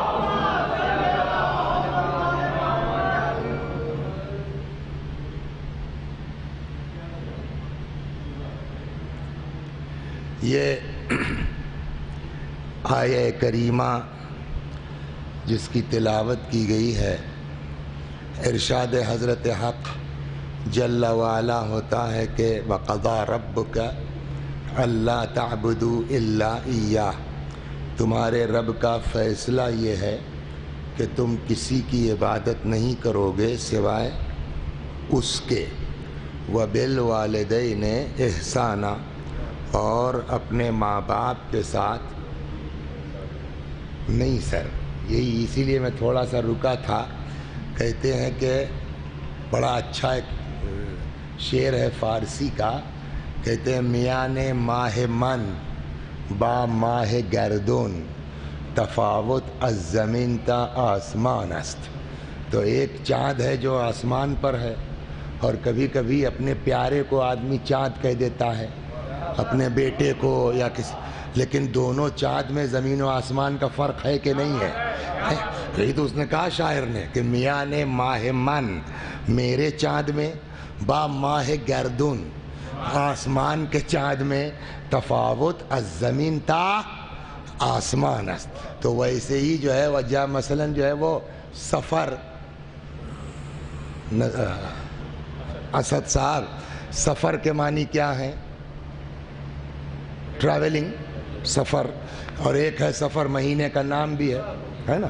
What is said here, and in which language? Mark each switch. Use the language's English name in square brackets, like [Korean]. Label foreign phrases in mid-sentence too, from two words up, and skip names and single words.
[Urdu] یہ آیہ کریمہ جس کی تلاوت کی گئی ہے، ارشاد حضرت حق جل وعلا ہوتا ہے کہ [Arabic] وَقَضَى رَبُّكَ أَلَّا تَعْبُدُوا إِلَّا إِيَّاهُ، [Urdu] تمہارے رب کا فیصلہ یہ ہے کہ تم کسی کی عبادت نہیں کرو گے سوائے اس کے. [Arabic] وَبِالْوَالِدَيْنِ إِحْسَانًا، [Urdu] اور اپنے ماں باپ کے ساتھ. نہیں سر، یہی اسی لیے میں تھوڑا سا رکا تھا. کہتے ہیں کہ بڑا اچھا ایک شعر ہے فارسی کا، کہتے ہیں [Persian] میان ماہ من با ماہ گردون تفاوت از زمین تا آسمان است. [Urdu] تو ایک چاند ہے جو آسمان پر ہے، اور کبھی کبھی اپنے پیارے کو آدمی چاند کہہ دیتا ہے، اپنے بیٹے کو یا کسی، لیکن دونوں چاند میں زمین و آسمان کا فرق ہے کہ نہیں ہے؟ یہی تو اس نے کہا شاعر نے کہ [Persian] میان ماہ من، [Urdu] میرے چاند میں، [Persian] با ماہ گردون، [Urdu] آسمان کے چاند میں، [Persian] تفاوت از زمین تا آسمان است. [Urdu] تو ویسے ہی جو ہے وجہ مثلا جو ہے وہ سفر، اسد صاحب سفر کے معنی کیا ہیں؟ ٹریولنگ، سفر. اور ایک ہے سفر، مہینے کا نام بھی ہے نا.